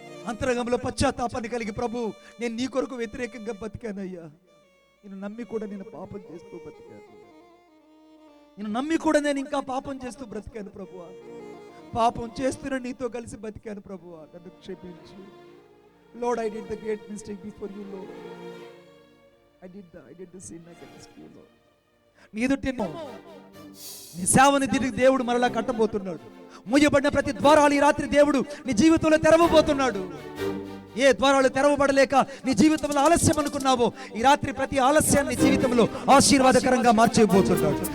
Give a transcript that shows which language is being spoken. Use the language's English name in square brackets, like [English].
[Telugu] అంతరంగంలో పశ్చాత్తాపాన్ని కలిగి, ప్రభు నేను నీ కొరకు వ్యతిరేకంగా బతికానయ్యా, నేను నమ్మి కూడా నేను పాపం చేస్తూ బ్రతికాను, నేను నమ్మి కూడా నేను ఇంకా పాపం చేస్తూ బ్రతికాను ప్రభువా, పాపం చేస్తున్న నీతో కలిసి బతికాను ప్రభువా, నన్ను క్షమించు. [English] Lord, I did the great mistake before you, Lord. I did the sin against you, Lord. [Telugu] నీ ఎదుట నీ సేవని తిరిగి దేవుడు మరలా కట్టబోతున్నాడు. మూయబడిన ప్రతి ద్వారాలు ఈ రాత్రి దేవుడు నీ జీవితంలో తెరవబోతున్నాడు. ఏ ద్వారాలు తెరవబడలేక నీ జీవితంలో ఆలస్యం అనుకున్నావో ఈ రాత్రి ప్రతి ఆలస్యాన్ని జీవితంలో ఆశీర్వాదకరంగా మార్చేయబోతున్నాడు.